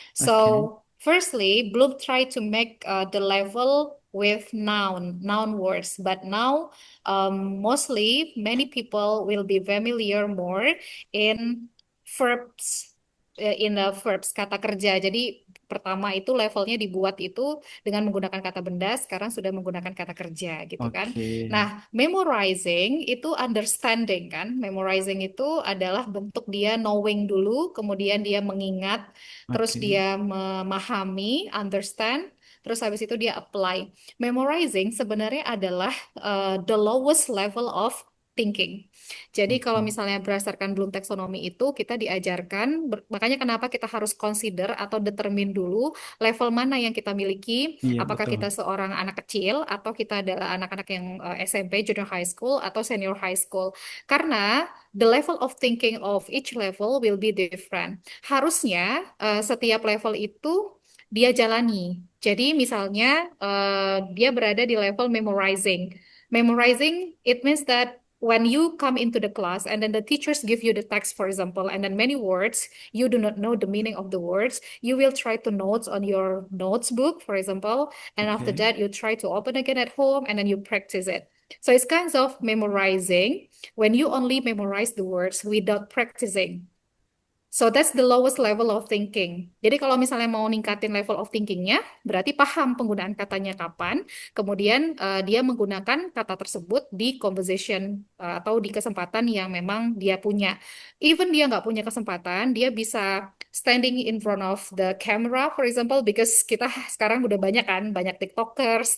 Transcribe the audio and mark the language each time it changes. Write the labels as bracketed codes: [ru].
[en] Okay. So, firstly, Bloom tried to make the level with noun words, but now mostly many people will be familiar more in verbs in the verbs [id] kata kerja. Jadi pertama itu levelnya dibuat itu dengan menggunakan kata benda, sekarang sudah menggunakan kata kerja gitu kan. [en] Okay. [id] Nah, memorizing itu understanding kan. Memorizing itu adalah bentuk dia knowing dulu, kemudian dia mengingat, terus [en] Okay. [id] dia memahami, understand, terus habis itu dia apply. [en] Memorizing [id] sebenarnya adalah [en] the lowest level of thinking. [id] Jadi kalau [en] Okay. [id] misalnya berdasarkan Bloom taxonomy itu kita diajarkan, makanya kenapa kita harus consider atau determine dulu level mana yang kita miliki, Iya, apakah betul. kita seorang anak kecil atau kita adalah anak-anak yang SMP, [en] junior high school [id] atau [en] senior high school. [id] Karena [en] the level of thinking of each level will be different. [id] Harusnya setiap level itu dia jalani. Jadi misalnya dia berada di level memorizing. [en] Memorizing, it means that when you come into the class and then the teachers give you the text, for example, and then many words, you do not know the meaning of the words, you will try to notes on your notes book, for example, and after Okay. that, you try to open again at home and then you practice it. So it's kinds of memorizing when you only memorize the words without practicing. So that's the lowest level of thinking. [id] Jadi kalau misalnya mau ningkatin level of thinkingnya, berarti paham penggunaan katanya kapan, kemudian dia menggunakan kata tersebut di conversation atau di kesempatan yang memang dia punya. Even dia nggak punya kesempatan, dia bisa [en] standing in front of the camera, for example, because [id] kita sekarang udah banyak kan, banyak TikTokers,